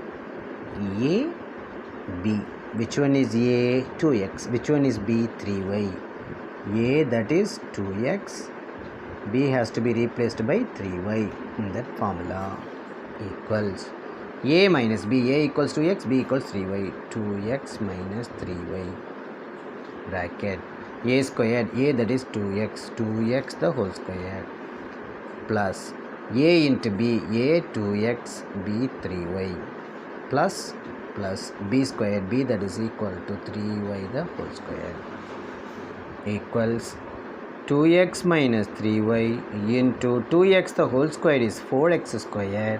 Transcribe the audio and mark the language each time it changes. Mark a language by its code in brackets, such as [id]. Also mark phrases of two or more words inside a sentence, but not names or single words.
[en] A, b. Which one is a? 2x. Which one is b? 3y. A, that is 2x. B has to be replaced by 3y in that formula. Equals a minus b. A equals 2x, b equals 3y. 2x minus 3y. Bracket. A squared. A, that is 2x. 2x the whole square. Plus a into b. A 2x, b 3y. Plus b squared. B, that is equal to 3y the whole square. Equals 2x minus 3y into 2x the whole square is 4x squared.